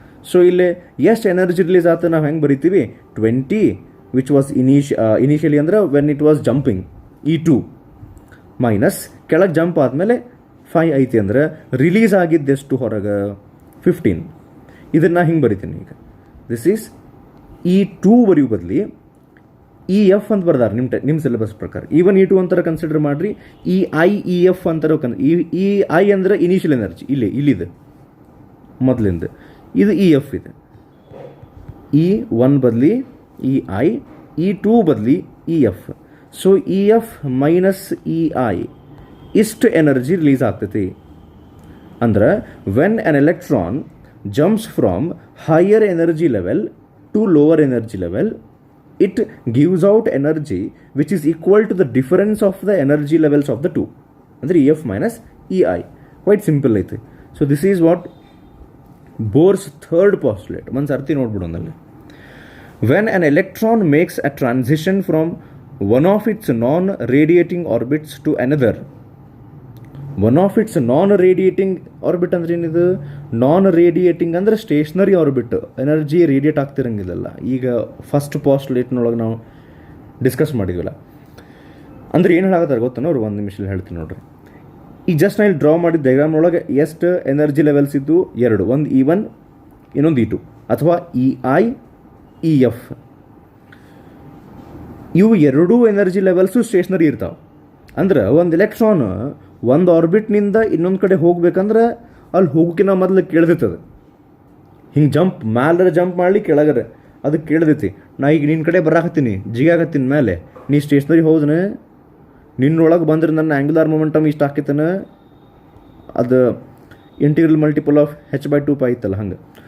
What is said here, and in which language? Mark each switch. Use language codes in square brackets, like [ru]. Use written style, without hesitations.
[kn] So ಇಲ್ಲಿ ಎಷ್ಟು energy release ಆತ ನಾವು ಹೆಂಗೆ ಬರಿತೀವಿ, 20 ವಿಚ್ ವಾಸ್ ಇನಿಷಿಯಲಿ ಅಂದ್ರೆ when it was jumping E2 minus ಕೆಳಗೆ ಜಂಪ್ ಆದಮೇಲೆ 5 ಐತಿ ಅಂದ್ರೆ ರಿಲೀಸ್ ಆಗಿದ್ದೆಷ್ಟು ಹೊರಗೆ 15. ಇದನ್ನು ಹಿಂಗೆ ಬರಿತೀನಿ ಈಗ. ದಿಸ್ ಈಸ್ E2 ಬರೆಯೋ ಬದಲಿ EF ಅಂತ ಬರ್ದಾರೆ ನಿಮ್ಮ ಸಿಲೆಬಸ್ ಪ್ರಕಾರ. E1 E2 ಅಂತಾರೆ ಕನ್ಸಿಡರ್ ಮಾಡಿರಿ. EI EF ಅಂತಾರೆ. EI ಅಂದರೆ ಇನಿಷಿಯಲ್ ಎನರ್ಜಿ, ಇಲ್ಲಿದೆ ಮೊದಲಿಂದ. ಇದು EF ಇದೆ. E1 ಬದಲಿ EI, E2 ಬದಲಿ EF. So EF minus EI ಇಷ್ಟು ಎನರ್ಜಿ ರಿಲೀಸ್ ಆಗ್ತೈತಿ. ಅಂದ್ರೆ [en] When an electron jumps from higher energy level to lower energy level, it gives out energy which is equal to the difference of the energy levels of the two. [kn] ಅಂದರೆ [en] EF minus EI. Quite simple [kn] ಐತೆ. [en] So this is what Bohr's third postulate. [kn] ಒಂದು ಸರ್ತಿ ನೋಡ್ಬಿಡೋನಲ್ಲಿ. [en] When an electron makes a transition from one of its non-radiating orbits to another. [kn] One of it's non radiating orbit ಅಂದ್ರೆ ಏನಿದು? ನಾನ್ radiating ಅಂದರೆ stationery orbit, energy radiate ಆಗ್ತಿರಂಗಿಲ್ಲಲ್ಲ. ಈಗ first ಪಾಸ್ಟ್ಲೇಟ್ನೊಳಗೆ ನಾವು discuss ಮಾಡಿದ್ವಲ್ಲ, ಅಂದ್ರೆ ಏನು ಹೇಳಾಕತ್ತಾರೆ ಗೊತ್ತಾನ ಅವ್ರು? ಒಂದು ನಿಮಿಷ ಹೇಳ್ತೀನಿ ನೋಡ್ರಿ. ಈಗ ಜಸ್ಟ್ ನಾನು ಡ್ರಾ ಮಾಡಿದ ಡಯಾಗ್ರಾಮ್ ಒಳಗೆ ಎಷ್ಟು ಎನರ್ಜಿ ಲೆವೆಲ್ಸ್ ಇದ್ದು? ಎರಡು. ಒಂದು E1, ಇನ್ನೊಂದು E2, ಅಥವಾ EI EF. ಇವು ಎರಡೂ ಎನರ್ಜಿ ಲೆವೆಲ್ಸು ಸ್ಟೇಷನರಿ ಇರ್ತಾವೆ. ಅಂದ್ರೆ ಒಂದು ಎಲೆಕ್ಟ್ರಾನ್ ಒಂದು ಆರ್ಬಿಟ್ನಿಂದ ಇನ್ನೊಂದು ಕಡೆ ಹೋಗ್ಬೇಕಂದ್ರೆ ಅಲ್ಲಿ ಹೋಗೋಕ್ಕಿಂತ ಮೊದಲು ಕೇಳ್ದೈತದು. ಹಿಂಗೆ ಮ್ಯಾಲರ ಜಂಪ್ ಮಾಡಲಿ ಕೆಳಗರೆ ಅದು ಕೇಳ್ದೈತಿ. ನಾ ಈಗ ನಿನ್ನ ಕಡೆ ಬರಾಕತ್ತೀನಿ, ಜಿಗಾಕತ್ತೀನಿ ಮೇಲೆ, ನೀ ಸ್ಟೇಷನರಿ ಹೋದನೆ, ನಿನ್ನೊಳಗೆ ಬಂದ್ರೆ ನನ್ನ ಆ್ಯಂಗುಲಾರ್ ಮೊಮೆಂಟಮ್ ಇಷ್ಟು ಹಾಕಿತಾನೆ, ಅದು ಇಂಟಿಗ್ರಲ್ ಮಲ್ಟಿಪಲ್ ಆಫ್ h/2π ಇತ್ತಲ್ಲ ಹಂಗೆ.